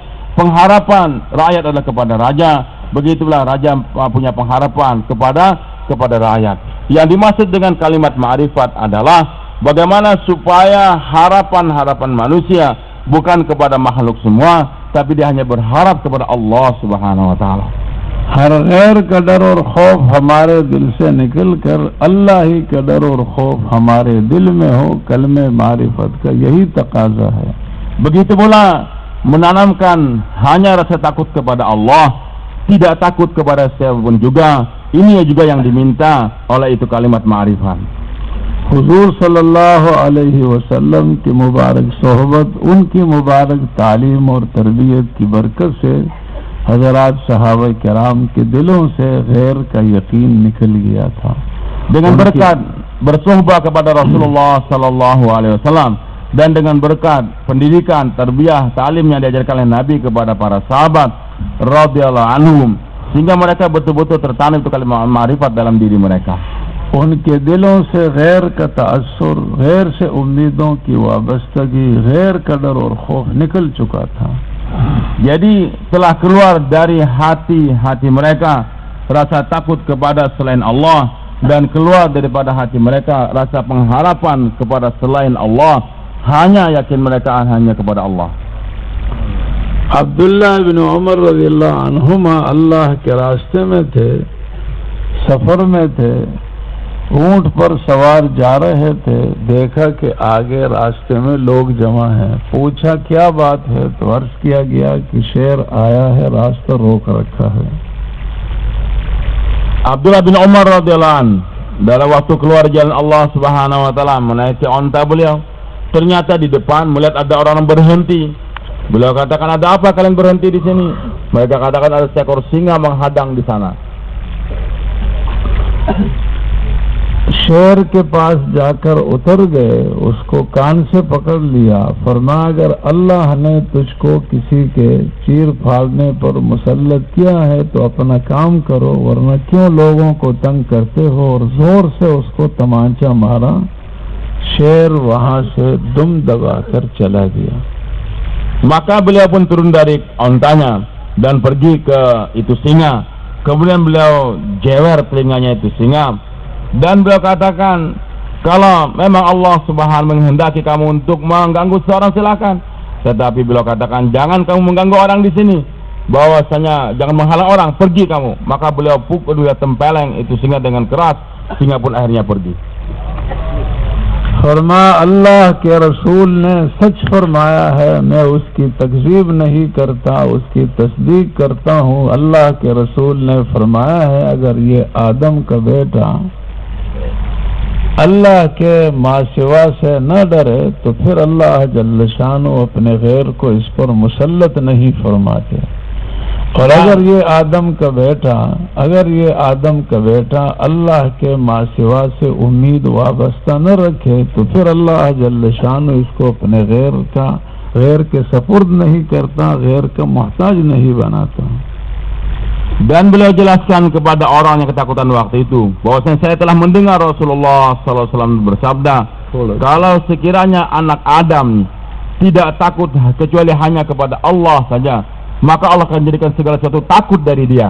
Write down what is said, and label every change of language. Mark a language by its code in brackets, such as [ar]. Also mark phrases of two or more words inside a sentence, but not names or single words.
[id] Pengharapan rakyat adalah kepada raja, begitulah raja punya pengharapan kepada rakyat. Yang dimaksud dengan kalimat ma'rifat adalah bagaimana supaya harapan-harapan manusia bukan kepada makhluk semua, tapi dia hanya berharap kepada Allah [ar] سبحانه وتعالى. [ur] ہر غیر کا ڈر اور خوف ہمارے دل سے نکل کر اللہ ہی کا ڈر اور خوف ہمارے دل میں ہو، کلمۂ معرفت کا یہی تقاضا ہے. [id] Begitu pula menanamkan hanya rasa takut kepada Allah, tidak takut kepada siapapun juga. Ini juga yang diminta oleh itu kalimat ma'rifat. [ur] حضور [ar] صلى الله عليه وسلم [ur] کی مبارک صحبت، ان کی مبارک تعلیم اور تربیت کی برکت سے حضرات صحابہ کرام کے دلوں سے غیر کا یقین نکل گیا تھا. [id] Dengan berkat bersohbah kepada Rasulullah [ar] صلى الله عليه وسلم [id] dan dengan berkat pendidikan, tarbiyah, talim yang diajarkan oleh Nabi kepada para sahabat [ar] رضي الله عنهم, [id] sehingga mereka betul-betul tertanam itu kalimat ma'rifat dalam diri mereka. [ur] ان کے دلوں سے غیر کا تاثر، غیر سے امیدوں کی وابستگی، غیر کا ڈر اور خوف نکل چکا تھا. [id] Jadi telah keluar dari hati-hati mereka rasa takut kepada selain Allah, dan keluar daripada hati mereka rasa pengharapan kepada selain Allah, hanya yakin mereka hanya kepada Allah. [ur] عبداللہ بن عمر [ar] رضي الله عنهما [ur] اللہ کے راستے میں تھے، سفر میں تھے، اونٹ پر سوار جا رہے تھے، دیکھا کہ آگے راستے میں لوگ جمع ہیں. پوچھا کیا بات ہے، تو عرض کیا گیا کہ شیر آیا ہے، راستہ روک رکھا ہے. [id] Abdullah bin Umar [ar] رضي الله عن [id] dalam waktu keluar jalan Allah [ar] سبحانه وتعالى [id] menaiki onta beliau, ternyata di depan melihat ada orang berhenti. Beliau katakan, ada apa kalian berhenti di sini? Mereka katakan ada seekor singa menghadang di sana. [ur] شیر کے پاس جا کر اتر گئے، اس کو کان سے پکڑ لیا، فرمایا اگر اللہ نے تجھ کو کسی کے چیر پھاڑنے پر مسلط کیا ہے تو اپنا کام کرو، ورنہ کیوں لوگوں کو تنگ کرتے ہو. اور زور سے اس کو طمانچہ مارا۔ شیر وہاں سے دم دبا کر چلا گیا. [id] Maka beliau pun turun dari ontanya dan pergi ke itu singa. Kemudian beliau jewer telinganya itu singa, dan beliau katakan, kalau memang Allah Subhanahu menghendaki kamu untuk mengganggu seorang silakan, tetapi beliau katakan jangan kamu mengganggu orang di sini, bahwasanya jangan menghalang orang, pergi kamu. Maka beliau pukul dua tempeleng itu singa dengan keras, singa pun akhirnya pergi. [ur] فرمایا اللہ کے رسول نے سچ فرمایا ہے، میں اس کی تکذیب نہیں کرتا، اس کی تصدیق کرتا ہوں. اللہ کے رسول نے فرمایا ہے اگر یہ آدم کا بیٹا اللہ کے ماسوا سے نہ ڈرے تو پھر اللہ [ar] جل شانه [ur] اپنے غیر کو اس پر مسلط نہیں فرماتے. اور اگر یہ آدم کا بیٹا اللہ کے ماسوا سے امید وابستہ نہ رکھے تو پھر اللہ [ar] جل شانه [ur] اس کو اپنے غیر کے سپرد نہیں کرتا، غیر کا محتاج نہیں بناتا. [id] Dan beliau jelaskan kepada orang yang ketakutan waktu itu bahwasanya saya telah mendengar Rasulullah SAW bersabda, kalau sekiranya anak Adam tidak takut kecuali hanya kepada Allah saja, maka Allah akan jadikan segala sesuatu takut dari dia.